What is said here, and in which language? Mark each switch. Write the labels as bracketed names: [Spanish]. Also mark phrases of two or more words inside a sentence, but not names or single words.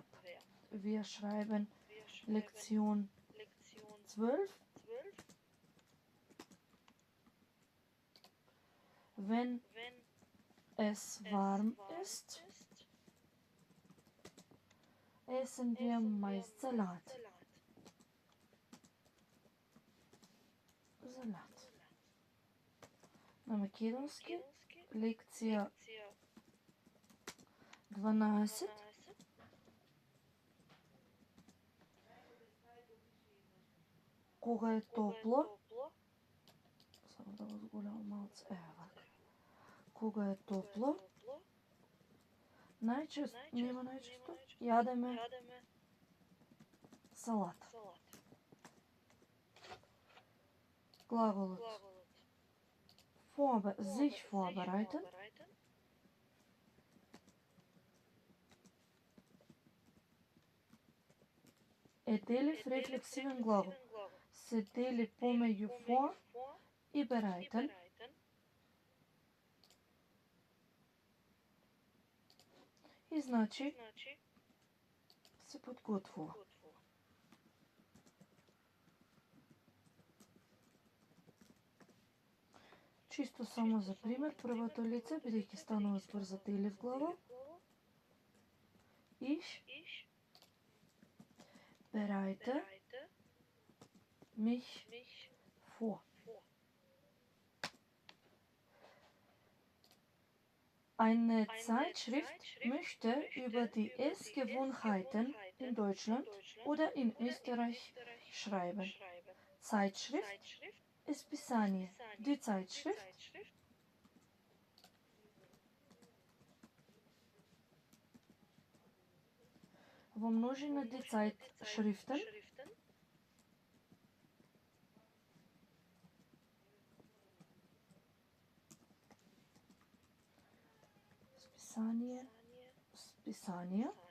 [German] Wir schreiben Lektion 12. Wenn es warm ist, essen wir meist Salat. [Macedonian] На македонски, лекција 12. Кога е топло, само да го зголемам малце, кога е топло, најчесто јадеме салат. Глаголот [German] sich vorbereiten [Macedonian] е делив рефлексивен глагол. Се дели помеѓу for и bereiten. И значи се подготвува. Чисто само за пример, првото лице, бидејќи станува збор за делив глагол. [German] Ich bereite mich vor. Eine Zeitschrift möchte über die Essgewohnheiten in Deutschland oder in Österreich schreiben. Zeitschrift ist писание. Die Zeitschrift [Macedonian] во множина [German] die Zeitschriften списание.